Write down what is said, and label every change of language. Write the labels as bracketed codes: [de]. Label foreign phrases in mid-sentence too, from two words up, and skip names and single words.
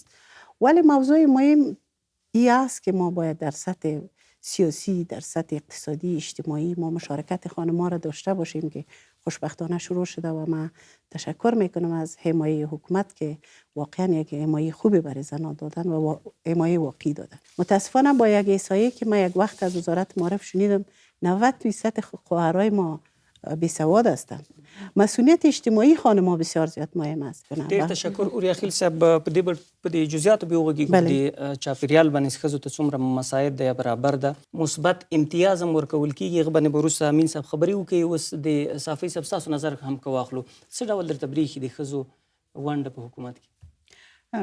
[fa] ولی موضوع مهم این است که ما باید در سطح سیاسی، در سطح اقتصادی، اجتماعی ما مشارکت خانم‌ها را داشته باشیم که خوشبختانه شروع شده و من تشکر میکنم از حمایه حکومت که واقعا یک حمایه خوبی برای زنان دادن و حمایه واقعی دادن. متاسفانه با یک احصایه که من یک وقت از وزارت معارف شنیدم 90% خواهرای ما بیسواد هستند. مسئولیت اجتماعی خانم‌ها بسیار زیاد مهم است. [ps] ډیر تشکر اوریاخیل صاحب. په دې جزئیاتو به وګورئ د چاپیریال باندې ښځو ته څومره مساعد دی برابر ده، مثبت امتیاز هم ورکول کیږي. هغه باندې وروسته امین صاحب خبرې وکړي. اوس د صافی صاحب ستاسو نظر هم که واخلو، څه ډول درته بریښي د ښځو ونډه په حکومت کې؟